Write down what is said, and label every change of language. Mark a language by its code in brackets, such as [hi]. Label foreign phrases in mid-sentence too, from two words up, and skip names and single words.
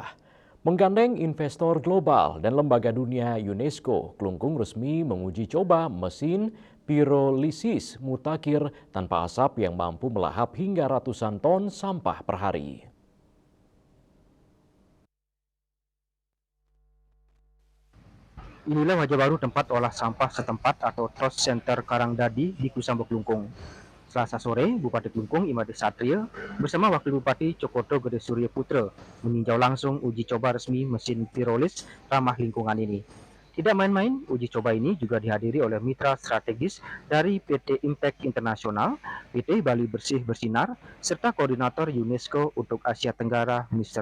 [id] Menggandeng investor global dan lembaga dunia UNESCO, Klungkung resmi menguji coba mesin pirolisis mutakhir tanpa asap yang mampu melahap hingga ratusan ton sampah per hari. Inilah wajah baru tempat olah sampah setempat atau Trust Center Karangdadi di Kusambo Klungkung. Selasa sore, Bupati Klungkung Imade Satria bersama Wakil Bupati Cokoto Gede Surya Putra meninjau langsung uji coba resmi mesin pirolis ramah lingkungan ini. Tidak main-main, uji coba ini juga dihadiri oleh mitra strategis dari PT Impact Internasional, PT Bali Bersih Bersinar, serta Koordinator UNESCO untuk Asia Tenggara, Mr.